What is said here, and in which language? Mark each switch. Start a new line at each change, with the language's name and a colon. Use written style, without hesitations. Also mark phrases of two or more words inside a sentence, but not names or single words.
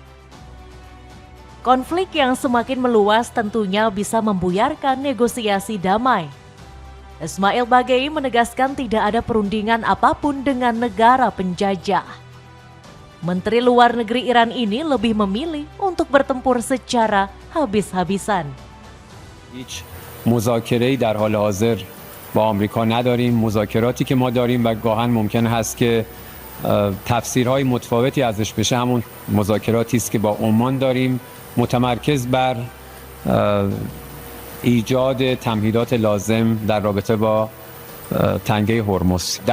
Indonesian: Konflik yang semakin meluas tentunya bisa membuyarkan negosiasi damai. Ismail Bagei menegaskan tidak ada perundingan apapun dengan negara penjajah. Menteri Luar Negeri Iran ini lebih memilih untuk bertempur secara habis-habisan.
Persian: مذاکره‌ای در حال حاضر با آمریکا نداریم. مذاکراتی که ما داریم و گاهن ممکن هست که تفسیرهای متفاوتی ازش بشه همون مذاکراتی است که با عمان داریم، متمرکز بر ایجاد تمهیدات لازم در رابطه با تنگه هرمز.